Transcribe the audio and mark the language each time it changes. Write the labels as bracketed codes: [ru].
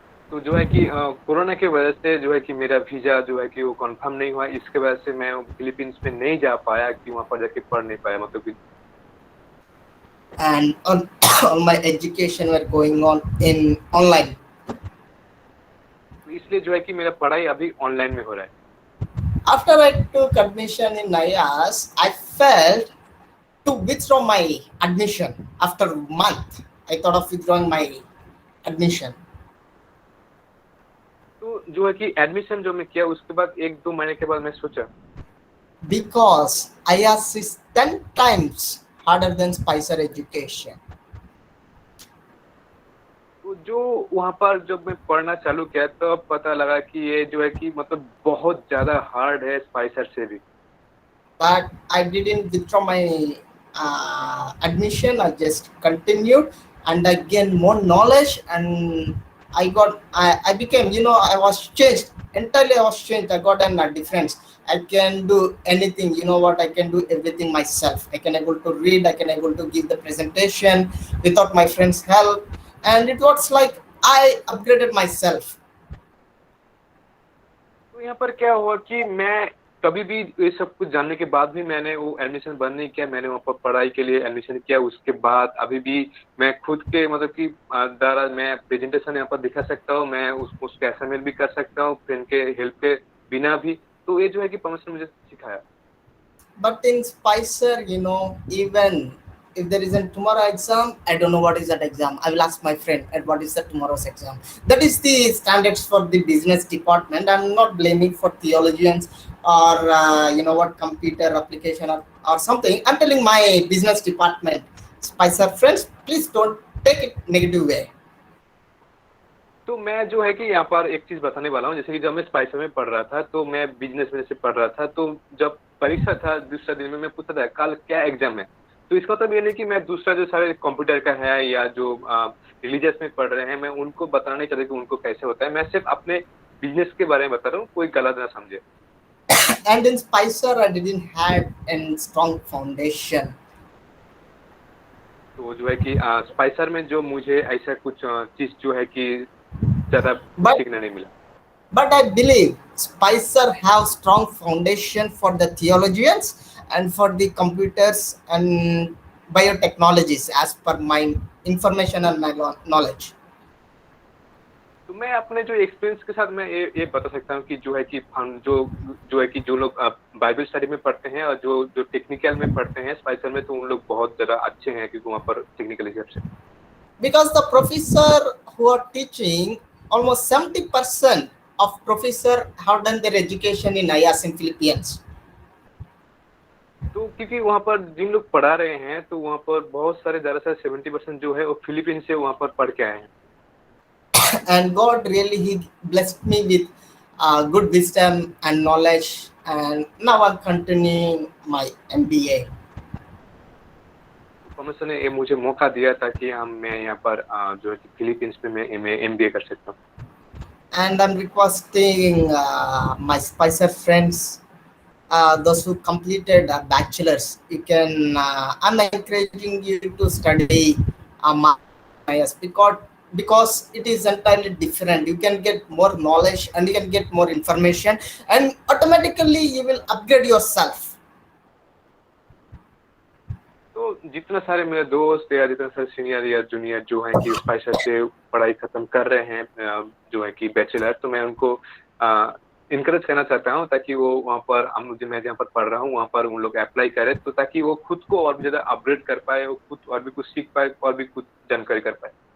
[hi] तो जो है कि कोरोना की वजह से जो है कि मेरा वीजा जो है कि वो कंफर्म नहीं हुआ, इसके वजह से मैं फिलीपींस में नहीं जा पाया कि वहाँ पर जाके पढ़ नहीं पाया मतलब कि। [en] And all my education were going on in online. [hi] इसलिए जो है कि मेरा पढ़ाई अभी ऑनलाइन में हो रहा है। [en] After I took admission in IAS, I felt to withdraw my admission. After a month, I thought of withdrawing my admission. [hi] तो जो है कि एडमिशन जो मैं किया उसके बाद 1-2 महीने के बाद मैं सोचा [en] Because IAS is 10 times harder than Spicer education. [hi] तो जो वहाँ पर जब मैं पढ़ना चालू किया तो पता लगा कि ये जो है कि मतलब बहुत ज़्यादा हार्ड है स्पाइसर से भी। [en] But I didn't withdraw my admission. I just continued, and I gained more knowledge, and I became, I was changed entirely. I was changed. I got a difference. I can do anything. You know what? I can do everything myself. I can able to read. I can able to give the presentation without my friends' help, and it was like I upgraded myself. [hi] तो यहाँ पर क्या हुआ कि मैं कभी भी ये सब कुछ जानने के बाद भी मैंने वो एडमिशन बंद नहीं किया। मैंने वहाँ पर पढ़ाई के लिए एडमिशन किया। उसके बाद अभी भी मैं खुद के मतलब कि द्वारा मैं प्रेजेंटेशन यहाँ पर दिखा सकता हूँ, मैं उसको असाइनमेंट भी कर सकता हूँ फ्रेंड के हेल्प के बिना भी। तो ये जो है कि परमेश्वर ने मुझे सिखाया। [en] But in Spicer, even if there is a tomorrow exam, I don't know what is that exam. I will ask my friend, and what is the tomorrow's exam? That is the standards for the business department. I'm not blaming for theologians or computer application or something. I'm telling my business department, Spicer friends, please don't take it negative way. [hi] तो मैं जो है कि यहाँ पर एक चीज बताने वाला हूँ, जैसे कि जब मैं स्पाइसर में पढ़ रहा था तो मैं बिजनेस में से पढ़ रहा था, तो जब परीक्षा था दूसरा दिन में मैं पूछता था कल क्या एग्जाम है। तो इसका मतलब ये नहीं कि मैं दूसरा जो सारे कंप्यूटर का है या जो रिलीजियस में पढ़ रहे हैं मैं उनको बताना नहीं चाहता कि उनको कैसे होता है, मैं सिर्फ अपने बिजनेस के बारे में बता रहा हूँ, कोई गलत ना समझे। [en] And in Spicer, I didn't have a strong foundation. [hi] तो जो है कि स्पाइसर में जो मुझे ऐसा कुछ चीज जो है कि ज्यादा [en] But [hi] सीखने नहीं मिला। [en] But I believe Spicer have strong foundation for the theologians and for the computers and biotechnologies as per my information and my knowledge. [hi] तो मैं अपने जो एक्सपीरियंस के साथ मैं ये बता सकता हूँ कि जो है कि हम जो है कि जो लोग बाइबल स्टडी में पढ़ते हैं और जो जो टेक्निकल में पढ़ते हैं स्पाइसर में, तो उन लोग बहुत ज्यादा अच्छे हैं क्योंकि वहाँ पर टेक्निकल हिसाब से। [en] Because the professor who are teaching, almost 70% of professor have done their education in IAS in Philippines. [hi] तो क्योंकि वहाँ पर जिन लोग पढ़ा रहे हैं तो वहाँ पर बहुत सारे दरअसल 70% जो है वो फिलीपींस से वहाँ पर पढ़ के आए हैं। [en] And God really he blessed me with good wisdom and knowledge, and now I'm continuing my MBA. [hi] परमेश्वर ने ये मुझे मौका दिया ताकि मैं यहाँ पर जो है कि फिलीपींस में मैं MBA कर सकता हूँ। [en] And I'm requesting my Spicer friends, those who completed bachelor's, you can. I'm encouraging you to study MIS because it is entirely different. You can get more knowledge and you can get more information, and automatically you will upgrade yourself. [hi] तो जितना सारे मेरे दोस्त या जितना सारे senior या junior जो हैं कि स्पाइसर से पढ़ाई खत्म कर रहे हैं जो है कि बैचलर, तो मैं उनको इनकरेज करना चाहता हूँ ताकि वो वहाँ पर मैं जहाँ पर पढ़ रहा हूँ वहाँ पर उन लोग अप्लाई करें, तो ताकि वो खुद को और भी ज़्यादा अपग्रेड कर पाए, वो खुद और भी कुछ सीख पाए और भी कुछ जानकारी कर पाए।